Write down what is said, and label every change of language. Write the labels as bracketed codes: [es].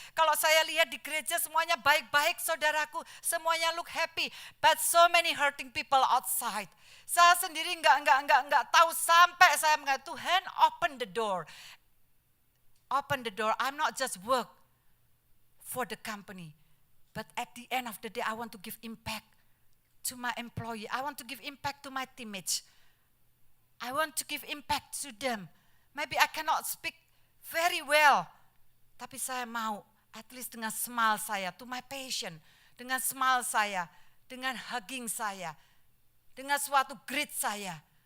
[id] Kalau saya lihat di gereja semuanya baik-baik, saudaraku. Semuanya [en] look happy. But so many hurting people outside. [id] Saya sendiri enggak tahu sampai saya mengatakan, Tuhan [en] open the door. Open the door. I'm not just work for the company. But at the end of the day, I want to give impact to my employee. I want to give impact to my teammates. I want to give impact to them. Maybe I cannot speak very well. [id] Tapi saya mau, [en] at least [id] dengan [en] smile saya, to my patient. [id] Dengan smile saya, dengan [en] hugging [id] saya, dengan suatu greet saya.